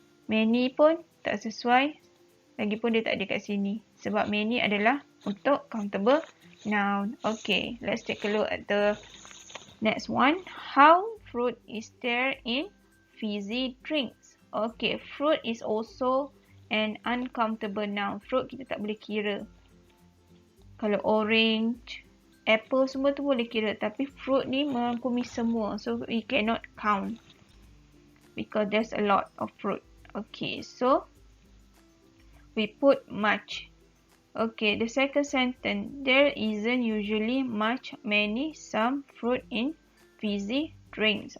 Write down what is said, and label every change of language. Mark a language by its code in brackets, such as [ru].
[ms] Many pun tak sesuai. Lagipun dia tak ada kat sini. Sebab many adalah untuk countable noun. [en] Okay, let's take a look at the next one. How fruit is there in fizzy drinks? Okay, fruit is also an uncountable noun. [ms] Fruit kita tak boleh kira. Kalau orange, apple semua tu boleh kira. Tapi fruit ni merangkumi semua. [en] So we cannot count. Because there's a lot of fruit. Okay, so we put much. Okay, the second sentence. There isn't usually much, many, some fruit in fizzy drinks.